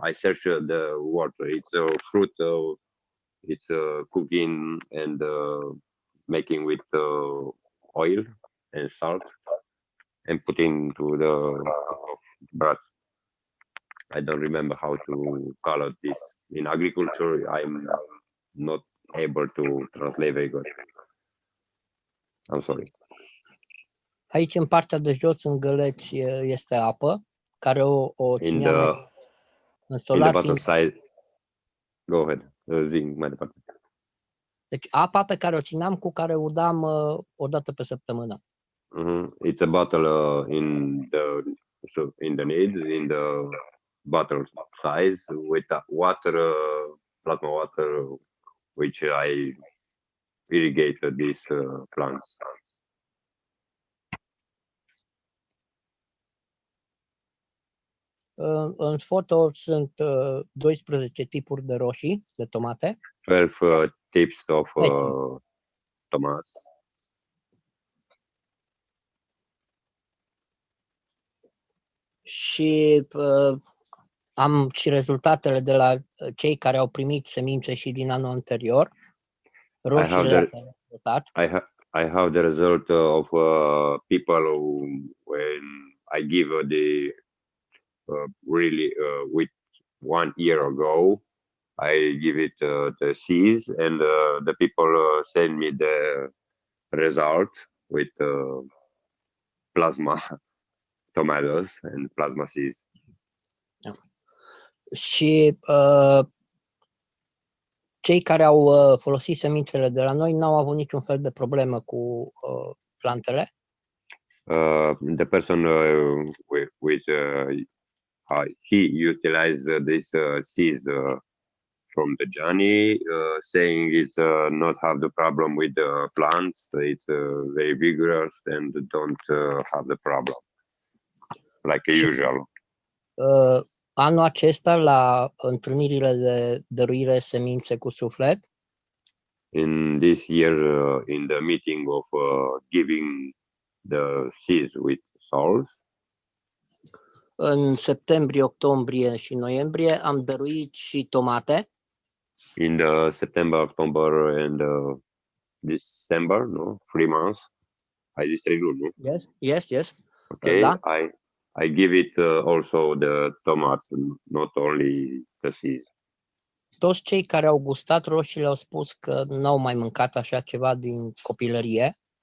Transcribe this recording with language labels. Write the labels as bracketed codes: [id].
[en] I search the word. It's a fruit. It's cooking and making with oil and salt and putting to the bread. I don't remember how to color this. In agriculture, I'm not able to translate very good. I'm sorry. [ro] Aici, în partea de jos, în găleți, este apă, care o țineam în solar. [en] In the bottom side. Go ahead. [ro] Zi mai departe. Deci apa pe care o țineam, cu care udam o dată pe săptămână. [en] It's a bottle in the needs, in the bottle size with water, plasma water, which I irrigate these plants. [ro] În foto sunt 12 tipuri de roșii, de tomate. [en] 12 types of tomatoes. [ro] Și am și rezultatele de la cei care au primit semințe și din anul anterior. Roșiile s-au rezultat. [en] I have the result of people when I give the really with 1 year ago I give it the seeds, and the people send me the result with plasma tomatoes and plasma seeds. [ro] Și cei care au folosit semințele de la noi n-au avut niciun fel de problemă cu plantele. [en] The person with he utilized this seeds from the Johnny, saying it's not have the problem with the plants. It's very vigorous and don't have the problem like usual. [ro] Anul acesta, la întâlnirile de dăruire semințe cu suflet, [en] In this year, in the meeting of giving the seeds with souls, [ro] în septembrie, octombrie și noiembrie, am dăruit și tomate. [en] in the September, October, and December, no, 3 months. I distribute, no? Yes. Okay, [ro] Da. [en] I give it also the tomatoes, not only the seeds. [ro] Toți cei care au gustat roșiile au spus că n-au mai mâncat așa ceva din copilărie.